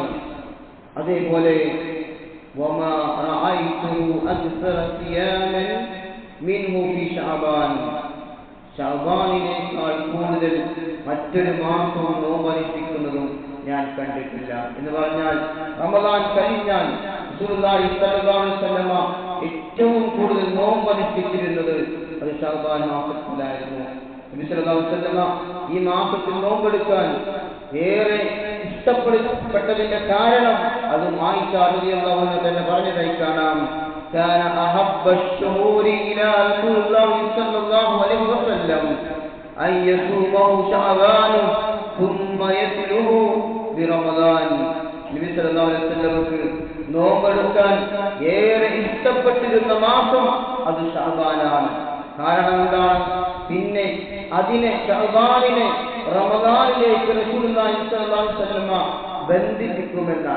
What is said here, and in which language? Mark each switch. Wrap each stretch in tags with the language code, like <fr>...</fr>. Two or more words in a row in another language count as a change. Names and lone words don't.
<ml>അതേപോലെ</ml> <ar>وما رأيت أكثر صياما منه في شعبان,</ar> <ml>ശഅബാനിനേക്കാൾ കൂടുതൽ മറ്റൊരു മാസം നോമ്പനുഷ്ഠിക്കുന്നതും ഞാൻ കണ്ടിട്ടില്ല എന്ന് പറഞ്ഞാൽ റമളാൻ കഴിഞ്ഞാൽ</ml> <ar>رسول الله صلى الله عليه وسلم</ar> <ml>ഏറ്റവും കൂടുതൽ നോമ്പനുഷ്ഠിച്ചിരുന്നത് അത് ശഅബാൻ മാസത്തിലായിരുന്നു. നബി</ml> <ar>صلى الله عليه وسلم</ar> <ml>ഈ മാസത്തിൽ നോമ്പെടുക്കാൻ ഏറെ ഇഷ്ടപ്പെട്ടതിന്റെ കാരണം അതും ആയിഷ</ml> <ar>رضي الله عنها</ar> <ml>തന്നെ പറഞ്ഞതായി കാണാം.</ml> <ar>كان أحب الشهور إلى رسول الله صلى الله عليه وسلم أن يصومه شعبان ثم يتلوه برمضان.</ar> <ml>നബി</ml> <ar>صلى الله عليه وسلم</ar> <ml>നോമ്പെടുക്കാൻ ഏറെ ഇഷ്ടപ്പെട്ടിരുന്ന മാസം അത് ശഅബാനാണ്. കാരണം എന്താണ്? പിന്നെ അതിനെ ശഅബാനിനെ റമളാനിലേക്ക്</ml> <ar>رسول الله صلى الله عليه وسلم</ar> <ml>ബന്ധിപ്പിക്കുമെന്നാണ്.</ml>